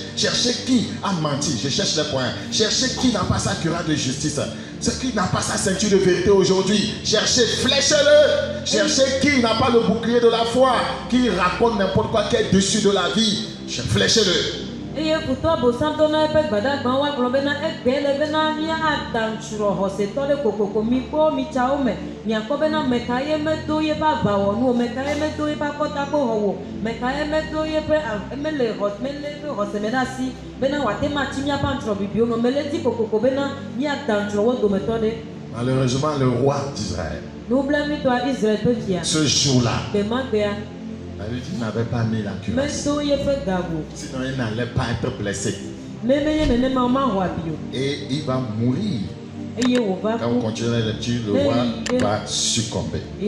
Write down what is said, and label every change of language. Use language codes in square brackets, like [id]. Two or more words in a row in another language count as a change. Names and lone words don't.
[fr] Cherchez qui a menti. Je cherche les points. Cherchez qui n'a pas sa cuirasse de justice. Ce qui n'a pas sa ceinture de vérité aujourd'hui. Cherchez, fléchez-le. Cherchez qui n'a pas le bouclier de la foi. Qui raconte n'importe quoi, qui est dessus de la vie. Fléchez-le. Et pour toi, Bossam, ton épée, Badak, Bawa, Globena, Ekbele, Bena, Mia, Adanchuro, Hosetole, Coco, Miko, Michaome, Miakobena, Mekaye, Medoye, Baba, no, Mekaye, Medoye, Pakotako, Mekaye, Medoye, Mele, Rosemedasi, Bena, Watema, Timia, Pantro, Bibio, Meleti, Coco, Bena, Mia, Danchuro, Dometode. Malheureusement, le roi d'Israël, ce jour-là, il n'avait pas mis la cuirasse. Sinon, il n'allait pas être blessé. Et il va mourir. Quand vous continuez la lecture, le roi va succomber.